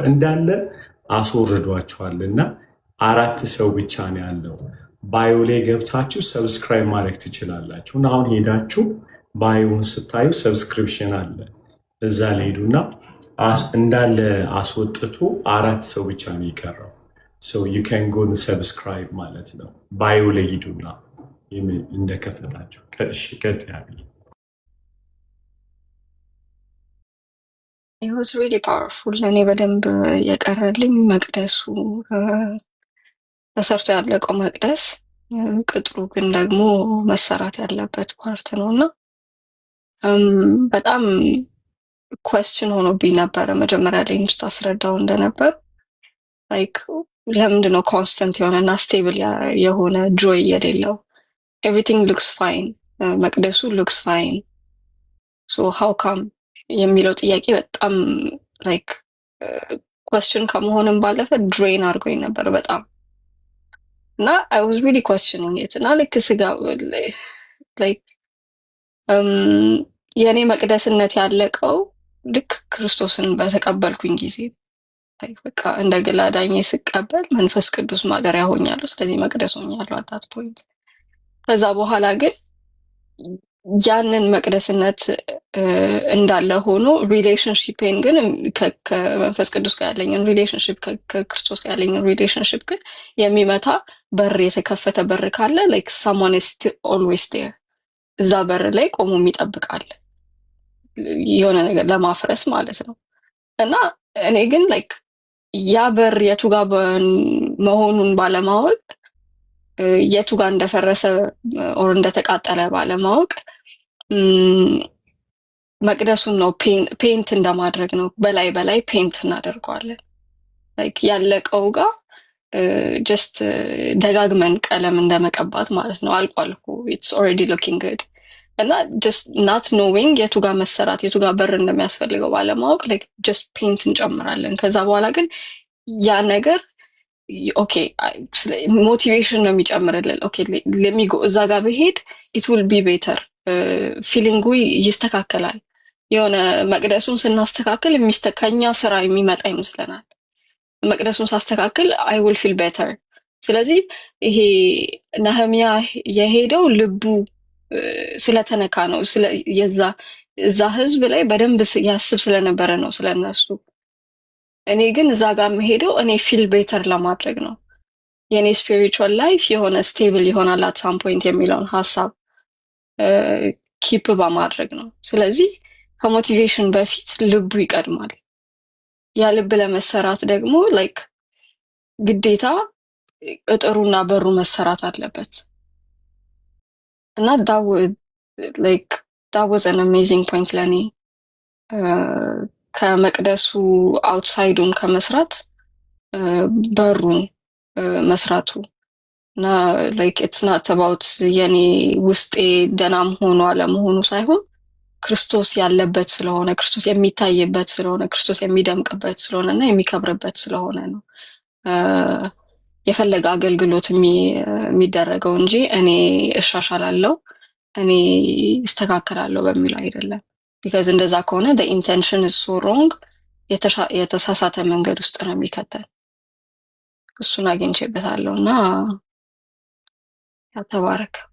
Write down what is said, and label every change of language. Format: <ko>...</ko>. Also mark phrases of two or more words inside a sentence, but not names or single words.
<am>እንዳለ አስወርዷችኋል እና 4 ሰው ብቻ ነው ያለው። ባዮ ላይ ገብታችሁ ሰብስክራይብ ማድረግ ትችላላችሁ። እና አሁን ሄዳችሁ ባዮውን ስታዩ ሰብስክሪፕሽን አለ እዛ ላይ ሄዱና እንዳለ አስወጥቶ 4 ሰው ብቻ ነው የቀረው።</am> <en>so you can go subscribe</en> <am>ማለት ነው። ባዮ ላይ ሂዱና እንደከፈታችሁ እሺ ቀጥ ያለ</am> <en>it was really powerful።</en> <am>እኔ በደንብ የቀረልኝ መቅደሱ ተሰርቶ ያለቀው መቅደስ ቅጥሩ ግን ደግሞ መሰራት ያለበት ፓርት ነውና በጣም question ሆኖብኝ ነበረ መጀመሪያ ላይ እንጂ ታስረዳው እንደነበር ላይክ ለምንድን ነው ኮንስታንት የሆነና ስቴብል የሆነ ጆይ የሌለው?</am> <en>everything looks fine</en> <am>መቅደሱ</am> <en>looks fine so how come</en> <am>የሚለው ጥያቄ በጣም ላይክ question ከመሆንም ባለፈ ድሬን አድርጎኝ ነበር በጣም እና</am> <en>I was really questioning it</en> <am>እና ልክ ስጋ like የኔ መቅደስነት ያለቀው ልክ ክርስቶስን በተቀበልኩኝ ጊዜ በቃ እንደ ግል አዳኜ ስቀበል መንፈስ ቅዱስ ማደሪያ ሆኛለሁ። ስለዚህ መቅደስ ሆኛለሁ</am> <en>at that point።</en> <am>ከዛ በኋላ ግን ያንን መቅደስነት እንዳለ ሆኖ ሪሌሽንሺፕን ግን ከመንፈስ ቅዱስ ጋር ያለኝን ሪሌሽንሺፕ ከክርስቶስ ጋር ያለኝን ሪሌሽንሺፕ ግን የሚመታ በር የተከፈተ በር ካለ</am> <en>like someone is always there</en> <am>እዛ በር ላይ ቆሞ የሚጠብቃል የሆነ ነገር ለማፍረስ ማለት ነው። እና እኔ ግን like ያ በር የቱ ጋር መሆኑን ባለማወቅ የቱ ጋር እንደፈረሰ ኦር እንደተቃጠለ ባለማወቅ መቅደሱን ነው ፔንት እንደማድረግ ነው በላይ ፔንት እናደርገዋለን like ያለቀው ጋር just ደጋግመን ቀለም እንደመቀባት ማለት ነው። አልቋል እኮ</am> <en>it's already looking good</en> <am>እና</am> <en>just not knowing</en> <am>የቱ ጋር መሰራት የቱ ጋር በር እንደሚያስፈልገው ባለማወቅ like just ፔንት እንጨምራለን። ከዛ በኋላ ግን ያ ነገር ኦኬ ሞቲቬሽን ነው የሚጨምርልን።</am> <en>okay let me go</en> <am>እዛ ጋር በሄድ it</am> <en>will be better</en> <am>ፊሊንጉ ይስተካከላል። የሆነ መቅደሱን ስናስተካክል የሚስተካኛ ስራ የሚመጣ ይመስለናል። መቅደሱን ሳስተካክል</am> <en>I will feel better።</en> <am>ስለዚህ ይሄ ነህምያ የሄደው ልቡ ስለተነካ ነው። እዛ ህዝብ ላይ በደንብ ያስብ ስለነበረ ነው ስለነሱ። እኔ ግን እዛ ጋር መሄደው እኔ</am> <en>feel better</en> <am>ለማድረግ ነው። የኔ</am> <en>spiritual life</en> <am>የሆነ ስቴብል ይሆናል</am> <en>at some point</en> <am>የሚለውን ሐሳብ ኪፕ በማድረግ ነው። ስለዚህ ከሞቲቬሽን በፊት ልቡ ይቀድማል። ያ ልብ ለመሰራት ደግሞ like ግዴታ ቅጥሩና በሩ መሰራት አለበት። እና</am> <en>that was an amazing point</en> <am>ለኔ ከመቅደሱ አውትሳይዱን ከመስራት በሩን መስራቱ እና</am> <en>like it's not about</en> <am>የኔ ውስጤ ደናም ሆኖ አለመሆኑ ሳይሆን ክርስቶስ ያለበት ስለሆነ ክርስቶስ የሚታይበት ስለሆነ ክርስቶስ የሚደምቅበት ስለሆነና የሚከብርበት ስለሆነ ነው የፈለገ አገልግሎት የሚደረገው እንጂ እኔ እሻሻላለሁ እኔ እስተካከላለሁ በሚለው አይደለም because እንደዛ ከሆነ</am> <en>the intention is so wrong</en> <am>የተሳሳተ መንገድ ውስጥ ነው የሚከተል እሱን አግኝቼበታለሁና ተባረክ</am>